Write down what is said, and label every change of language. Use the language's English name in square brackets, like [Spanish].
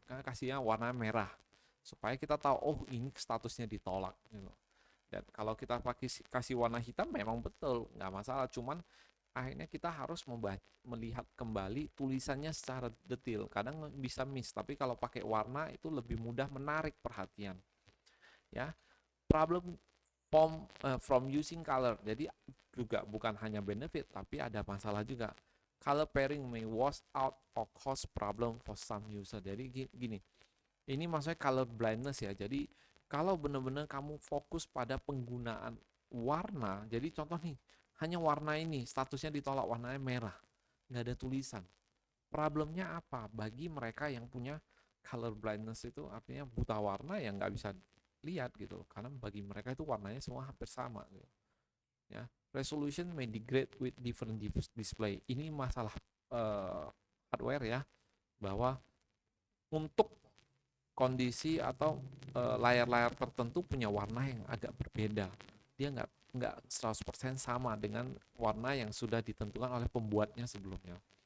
[Indonesian] Karena kasihnya warna merah supaya kita tahu oh ini statusnya ditolak gitu. Dan kalau kita pakai kasih warna hitam memang betul nggak masalah, cuman akhirnya kita harus melihat kembali tulisannya secara detail. Kadang bisa miss, tapi kalau pakai warna itu lebih mudah menarik perhatian. [English] Ya, problem from using color. [Indonesian] Jadi juga bukan hanya benefit, tapi ada masalah juga. [English] Color pairing may wash out or cause problem for some user. [Indonesian] Jadi gini, ini maksudnya color blindness ya. Jadi kalau benar-benar kamu fokus pada penggunaan warna, jadi contoh nih, hanya warna ini statusnya ditolak, warnanya merah, nggak ada tulisan. Problemnya apa? Bagi mereka yang punya color blindness itu artinya buta warna yang nggak bisa lihat gitu, karena bagi mereka itu warnanya semua hampir sama gitu. [English] Ya, resolution may degrade with different display. [Indonesian] Ini masalah hardware ya, bahwa untuk kondisi atau layar-layar tertentu punya warna yang agak berbeda. Dia nggak 100% sama dengan warna yang sudah ditentukan oleh pembuatnya sebelumnya.